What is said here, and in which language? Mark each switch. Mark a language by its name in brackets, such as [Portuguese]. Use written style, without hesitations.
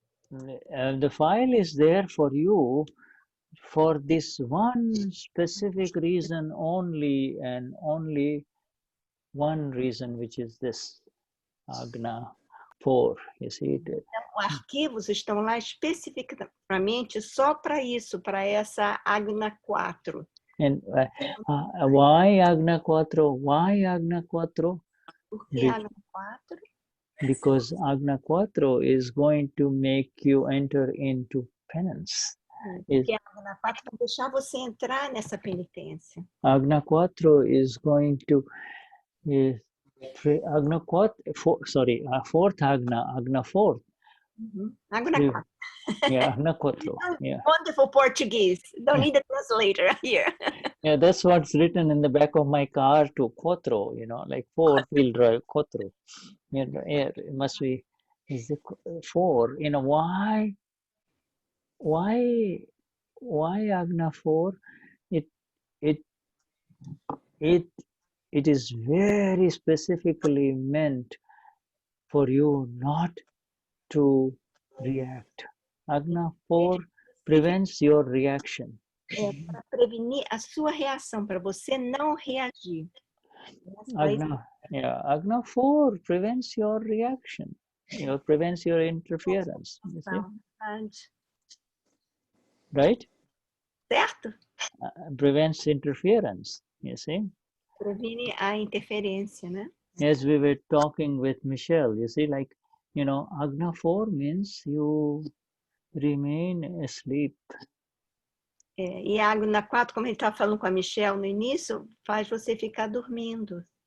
[English] The file is there for you for this one specific reason only, and only one reason, which is this Agna 4. You see it? [Portuguese] Então, arquivos estão lá especificamente só para isso, para essa Agna 4. [English] And why Agna 4? Why Agna 4? [Portuguese] Por que Agna 4? [English] Because Agna 4 is going to make you enter into penance. [Portuguese] Porque a Agna 4 vai deixar você entrar nessa penitência. [English] Agna 4 is going to Agna 4, fourth Agna 4. Agna 4. Yeah, Agna 4. Yeah. Wonderful Portuguese. Don't need a translator here. Yeah, that's what's written in the back of my car to Quattro, like 4-wheel drive Quattro. Yeah, it must be, is it 4? Why Agna 4? It is very specifically meant for you not to react. Agna 4 prevents your reaction. [Portuguese] Para prevenir a sua reação, para você não reagir. [English] Agna 4 prevents your reaction. Prevents your interference. You see? Right? [Portuguese] Certo? [English] prevents interference, you see. [Portuguese] Previne a interferência, né? [English] As we were talking with Michelle, you see, like, Agna 4 means you remain asleep. [Portuguese] E a Agna 4, como a gente estava falando com a Michelle no início, faz você ficar dormindo.